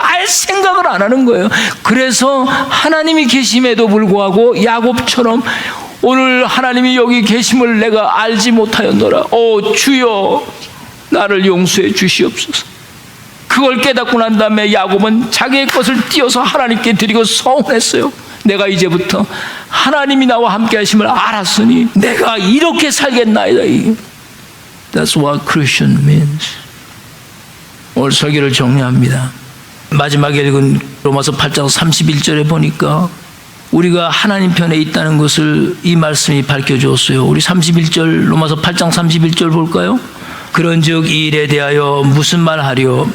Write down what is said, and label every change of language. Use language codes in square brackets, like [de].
[ko] 알 생각을 안 하는 거예요. 그래서 하나님이 계심에도 불구하고 야곱처럼 오늘 하나님이 여기 계심을 내가 알지 못하였노라. 오 주여 나를 용서해 주시옵소서. 그걸 깨닫고 난 다음에 야곱은 자기의 것을 띄어서 하나님께 드리고 서운했어요. 내가 이제부터 하나님이 나와 함께 하심을 알았으니 내가 이렇게 살겠나이다. [en] That's what Christian means. [ko] 오늘 설교를 정리합니다. 마지막에 읽은 로마서 8장 31절에 보니까 우리가 하나님 편에 있다는 것을 이 말씀이 밝혀주었어요. 우리 31절 로마서 8장 31절 볼까요? 그런즉 이 일에 대하여 무슨 말하리요?